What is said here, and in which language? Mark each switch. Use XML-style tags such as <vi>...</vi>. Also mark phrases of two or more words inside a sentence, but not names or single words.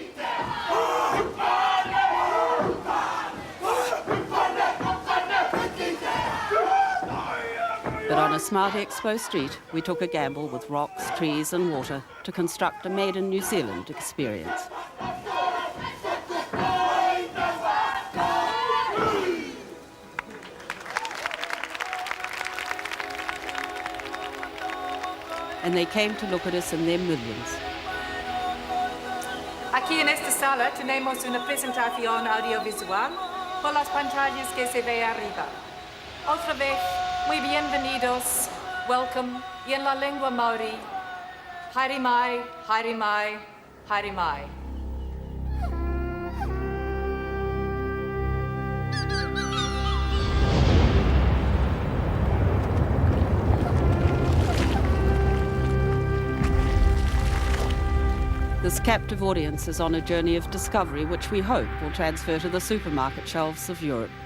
<en>But on a smart expo street, we took a gamble with rocks, trees and water to construct a made in New Zealand experience. And they came to look at us in their millions.</en> <es>Aquí en esta sala tenemos una presentación audiovisual por las pantallas que se ve arriba. Otra vez, muy bienvenidos, welcome, y en la lengua Maori,</es> <mi>haere mai, haere mai, haere mai.</mi> <en>This captive audience is on a journey of discovery which we hope will transfer to the supermarket shelves of Europe.</en>